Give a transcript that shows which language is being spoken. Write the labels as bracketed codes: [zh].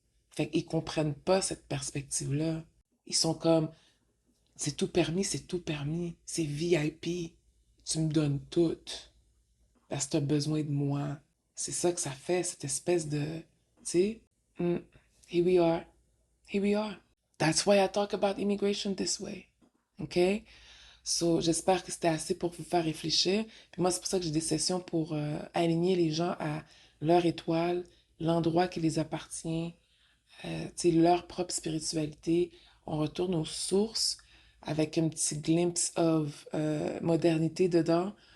[fr] Fait qu'ils comprennent pas cette perspective-là. Ils sont comme, c'est tout permis, c'est tout permis. C'est VIP. Tu me donnes tout parce que tu as besoin de moi. C'est ça que ça fait, cette espèce de, tu sais, mm, [en] here we are, here we are. That's why I talk about immigration this way. OK? [fr] So, j'espère que c'était assez pour vous faire réfléchir. Puis moi, c'est pour ça que j'ai des sessions pour aligner les gens à leur étoile, l'endroit qui les appartient, tu sais, leur propre spiritualité. On retourne aux sources avec un petit [en] glimpse of [fr] modernité dedans.